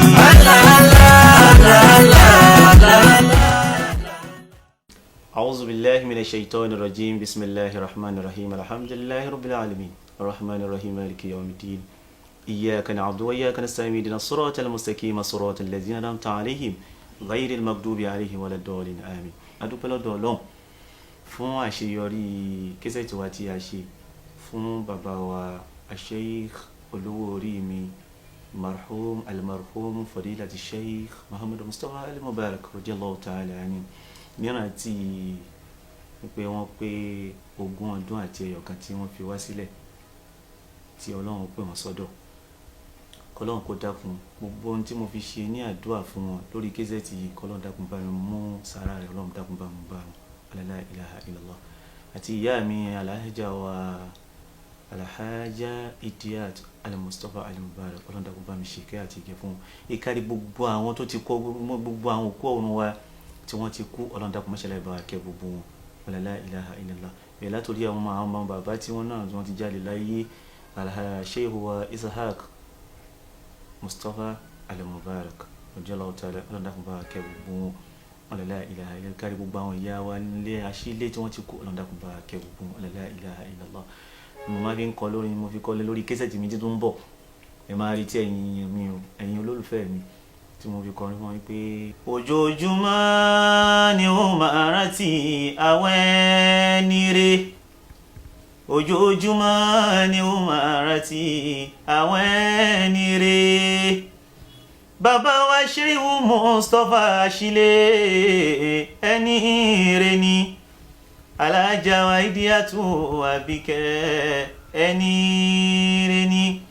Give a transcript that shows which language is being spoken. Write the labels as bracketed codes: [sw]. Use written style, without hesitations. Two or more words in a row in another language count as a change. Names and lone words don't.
[ar] أعوذ بالله من الشيطان الرجيم بسم الله الرحمن الرحيم الحمد لله رب العالمين الرحمن الرحيم مالك يوم الدين إياك نعبد وإياك نستعين اهدنا الصراط المستقيم صراط الذين أنعمت عليهم غير المغضوب عليهم ولا الضالين آمين. [yo] adúpẹ́ lọ́dọ̀ Ọlọ́run fún àṣeyọrí késẹ̀tì wa tí a ṣe fún bàbá wa Sheikh olówó orí mi marhum [ar] المرحوم فضيلة [yo] Sheikh Muhammad Mustapha al-Mubarak [ar] رضي الله تعالى عنه [yo] mìíràn tí pé wọ́n pé 20 ọdún àti ẹyọ̀kan tí wọ́n fi wá sílẹ̀ tí Ọlọ́run pè wọ́n sọ́dọ̀ kọ́lọ́run kó dákun gbogbo ohun tí mo fi ṣe ní àdúrà fún wọn lórí késẹ̀tì yìí kọ́lọ́run dákun bá mi mú sára rẹ̀ Ọlọ́run dákun bá mi bá wọn [ar] لا إله إلا الله [yo] àti ìyá mi alhaja wa alhaja Idiat al-Mustapha al-Mubarak Ọlọ́run dákun bá mi ṣe kẹ́ àti ìgẹ̀ fún wọn ìkárí gbogbo àwọn tó ti kọ́ gbogbo àwọn òkú ọ̀run wa tí wọ́n ti kú Ọlọ́run dákun mọ́ṣẹ́lá ìbá kẹ́ gbogbo wọn [ar] لا إله إلا الله [yo] bẹ́ẹ̀ látòrí àwọn ọmọ bàbá tí wọ́n náà wọ́n ti jáde láyé Sheikh wa Ishaq Mustapha al-Mubarak [ar] رضي الله تعالى [yo] Ọlọ́run dákun bá kẹ́ gbogbo wọn [ar] لا إله إلا الله [yo] kárí gbogbo àwọn ìyá wa nílé àṣílẹ̀ tí wọ́n ti kú Ọlọ́run dákun bá kẹ́ gbogbo wọn [ar] لا إله إلا الله [yo] mo máa fi ń kọ lórí mo fi kọ́ lé lórí késẹ̀tì mi tí tó ń bọ̀ ẹ máa rí tí ẹ̀yin olólùfẹ́ mi tí mo fi kọrin fún wọn pé ojoojúmọ́ ni ó máa rántí àwọn ẹni rere ojoojúmọ́ ni ó máa rántí àwọn ẹni rere bàbá wa Sheikh Mustapha Ashile ẹni rere ni alájà wa Idiatu Àbíkẹ́ ẹni rere ni